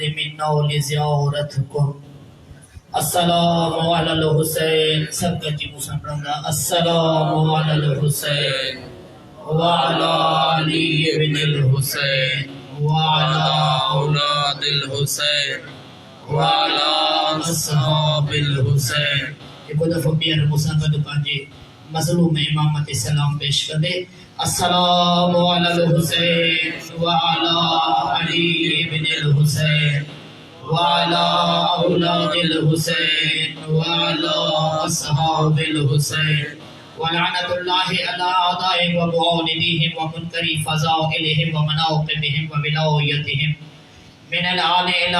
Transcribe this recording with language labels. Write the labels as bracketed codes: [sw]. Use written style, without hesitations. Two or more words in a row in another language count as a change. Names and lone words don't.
[ar] منا لزيارتكم السلام على الحسين سبقتي مسلمنا السلام على الحسين وعلى علي بن الحسين وعلى أولاد الحسين وعلى أصحاب الحسين [sd] एक दफ़ो ॿीहर मूंसां गॾु पंहिंजे मज़लूम इमाम ते सलाम पेश कंदे [ar] السلام على الحسين وعلى علي بن الحسين وعلى أولاد الحسين وعلى أصحاب الحسين ولعنة الله على أعدائهم ومعانديهم ومنكري فضائلهم ومناقبهم وولايتهم من الآن إلى